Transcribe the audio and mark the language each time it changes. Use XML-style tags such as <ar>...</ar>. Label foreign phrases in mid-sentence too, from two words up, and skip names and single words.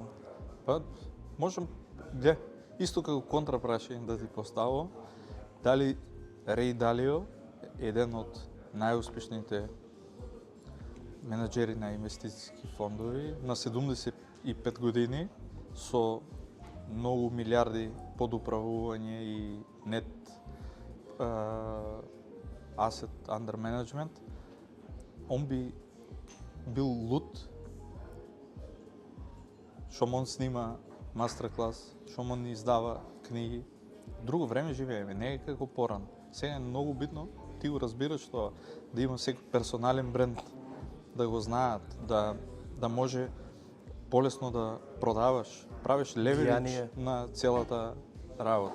<mk>Па, можем, исто како контра прашање да ти поставам, дали Рей Далио е еден од најуспешните менаџери на инвестициски фондови на 75 години со многу милиарди под управување и нет</mk> <en>asset under management,</en> <mk>он би бил луд шо он снима мастер клас, шо он издава книги. Друго време живееме, не е како порано. Сега е многу битно, ти го разбираш тоа, да има секој персонален бренд, да го знаат, да може полесно да продаваш, правиш леверидж на целата работа.</mk>